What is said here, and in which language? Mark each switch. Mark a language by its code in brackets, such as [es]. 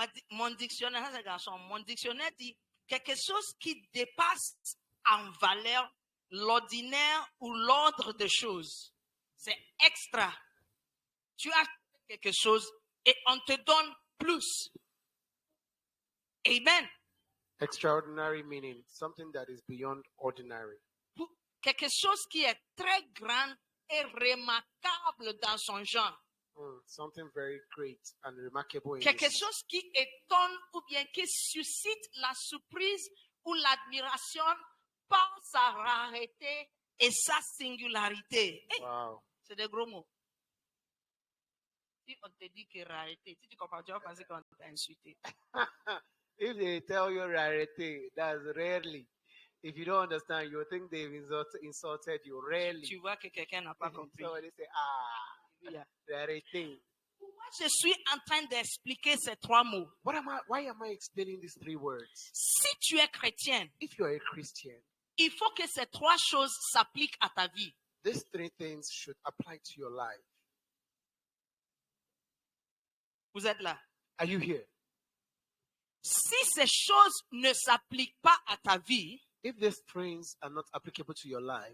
[fr] Mon dictionnaire, ça, garçon, mon dictionnaire dit quelque chose qui dépasse en valeur l'ordinaire ou l'ordre des choses. C'est extra. Tu as quelque chose et on te donne plus. Amen. [en] Extraordinary meaning something that is beyond ordinary. [fr] Quelque chose qui est très grand et remarquable dans son genre. [en] Something very great and remarkable. [fr] Quelque chose qui étonne ou bien qui suscite la surprise ou l'admiration par sa rareté et sa singularité. Hey, wow. C'est des gros mots. Si on te dit que rareté, si tu comprends, tu vas penser qu'on t'a insulté. [en] If they tell you rarity, that's rarely. If you don't understand, you think they've insulted you. Rarely. [fr] Tu vois que quelqu'un n'a pas compris. [en] So they say, ah. Yeah. [fr] arrêté. Je suis en train d'expliquer ces 3 mots. [en] Why am I explaining these 3 words? [fr] Si tu es chrétien, [en] If you are a Christian, [fr] il faut que ces 3 choses s'appliquent à ta vie. [en] these 3 things should apply to your life. [fr] Vous êtes là? [en] Are you here? [fr] Si ces choses ne s'appliquent pas à ta vie, [en] If these things are not applicable to your life,